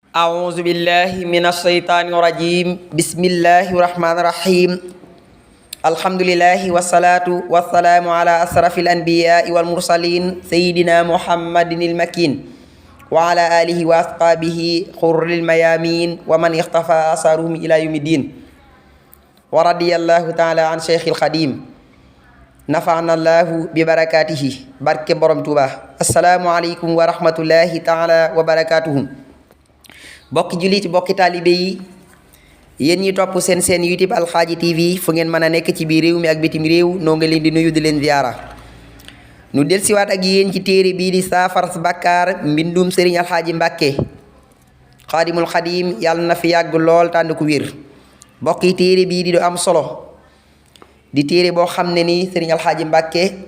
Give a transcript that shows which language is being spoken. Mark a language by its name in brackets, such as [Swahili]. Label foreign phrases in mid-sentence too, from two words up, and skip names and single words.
[Arabic] أعوذ بالله من الشيطان الرجيم بسم الله الرحمن الرحيم الحمد لله والصلاة والسلام على أشرف الأنبياء والمرسلين سيدنا محمد المكين وعلى آله وأصحابه خر الميامين ومن اختفى أثرهم إلى يوم الدين ورضي الله تعالى عن شيخ الخديم نفعنا الله ببركاته بركة برم توبا السلام عليكم ورحمة الله تعالى وبركاته [Wolof] bokki jullit bokki taalibe yi yéen ñi topp seen YouTube Alxaaji TV fu ngeen mën a nekk ci biir réew mi ak bitim réew noo ngi leen di nuyu di leen ziyaara nu dellusiwaat ak yéen ci téere bii di saafara bàkkaar mbindum Sëriñ Alxaaji Mbàkke Xaadimul Xadim yàlla na fi yàgg lool tànd ku wér bokki téere bii di du am solo di téere boo xam ne ni Sëriñ Alxaaji Mbàkke